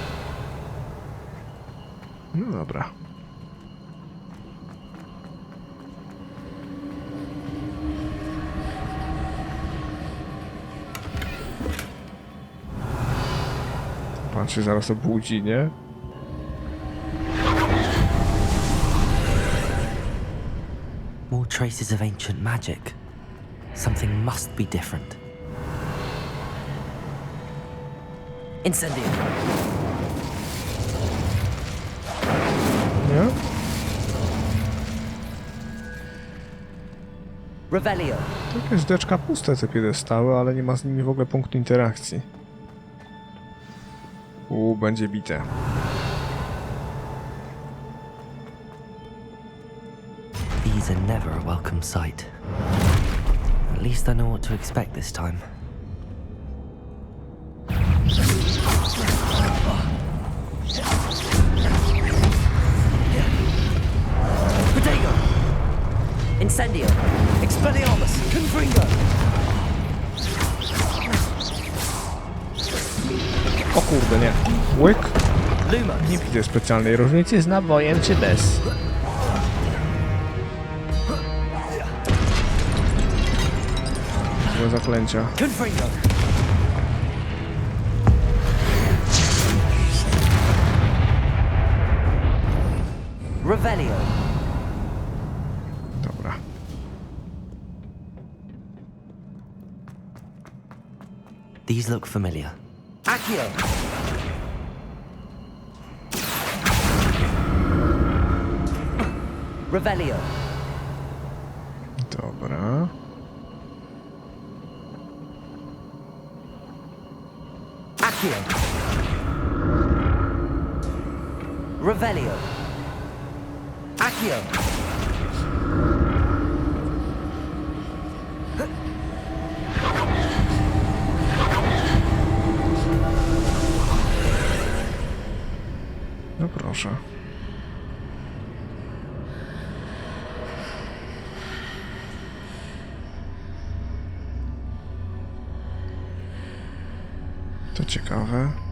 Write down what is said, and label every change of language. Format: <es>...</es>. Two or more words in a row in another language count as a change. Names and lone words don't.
<pl>No dobra. Pan się zaraz obudzi, nie?</pl> <en>More traces of ancient magic. Something must be different. Incendio.</en> <pl>Nie? Revelio. To jest deczka puste te piedestały, ale nie ma z nimi w ogóle punktu interakcji. Będzie bite.</pl> <en>These are never a welcome sight. At least I know what to expect this time. Potato! Incendio! Expelliarmus! Confringo!</en> <pl>O kurde, nie. Łyk. Luma! Nie widzę specjalnej różnicy z nabojem czy bez. Złe zaklęcia. Confringo! Revelio! Dobra.</pl> <en>These look familiar. Accio! Revelio!</en> <pl>Dobra. Accio! Revelio! Accio! No proszę. To ciekawe.</pl>